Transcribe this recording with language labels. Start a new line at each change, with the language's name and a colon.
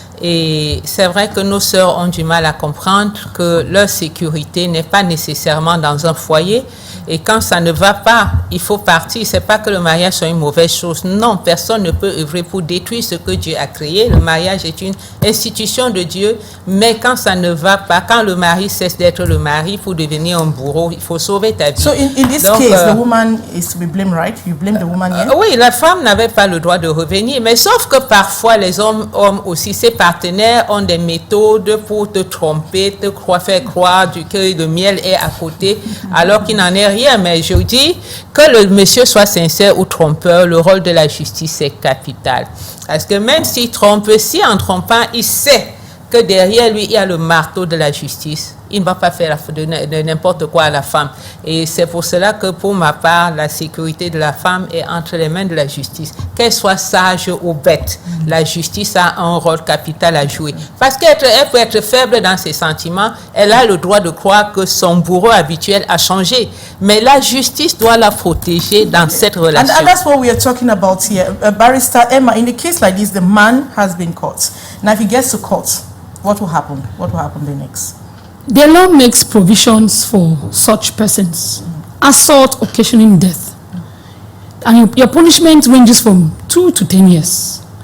French: Et c'est vrai que nos sœurs ont du mal à comprendre que leur sécurité n'est pas nécessairement dans un foyer. Et quand ça ne va pas, il faut partir. C'est pas que le mariage soit une mauvaise chose. Non, personne ne peut œuvrer pour détruire ce que Dieu a créé. Le mariage est une institution de Dieu. Mais quand ça ne va pas, quand le mari cesse d'être le mari pour devenir un bourreau, il faut sauver ta vie.
English: So in this case, the woman is to be blamed, right? You blame the woman here?
French: Oui, la femme n'avait pas le droit de revenir. Mais sauf que parfois, les hommes aussi, ses partenaires ont des méthodes pour te tromper, te faire croire que le miel est à côté, alors qu'il n'en est rien. Mais je dis que le monsieur soit sincère ou trompeur, le rôle de la justice est capital. Parce que même s'il trompe, si en trompant, il sait que derrière lui, il y a le marteau de la justice. il ne va pas faire de n'importe quoi à la femme. Et c'est pour cela que pour ma part, la sécurité de la femme est entre les mains de la justice. Qu'elle soit sage ou bête, la justice a un rôle capital à jouer. Parce qu'elle peut être faible dans ses sentiments, elle a le droit de croire que son bourreau habituel a changé. Mais la justice doit la protéger dans cette relation.
English: And that's what we are talking about here. Barrister Emma, in a case like this, the man has been caught. Now if he gets to court, what will happen? What will happen then next? The law makes provisions for such persons. Assault occasioning death. And your punishment ranges from 2 to 10 years.